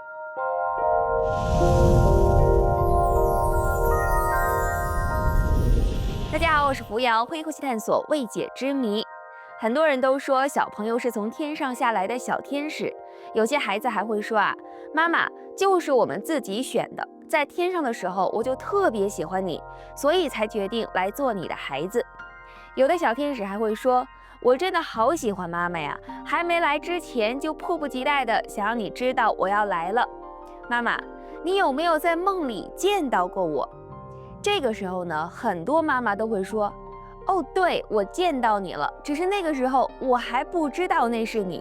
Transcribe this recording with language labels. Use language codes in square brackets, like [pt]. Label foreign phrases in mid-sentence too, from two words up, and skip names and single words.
[zh] 大家好，我是扶摇，欢迎一起探索未解之謎。很多人都说小朋友是从天上下来的小天使，有些孩子还会说啊，媽媽就是我们自己選的，在天上的時候我就特別喜歡你，所以才決定來做你的孩子。有的小天使還會說，我真的好喜歡媽媽呀，還沒來之前就迫不及待的想讓你知道我要來了。媽媽，你有沒有在夢裡見到過我？這個時候呢，很多媽媽都會說，哦，對，我見到你了，只是那個時候我還不知道那是你。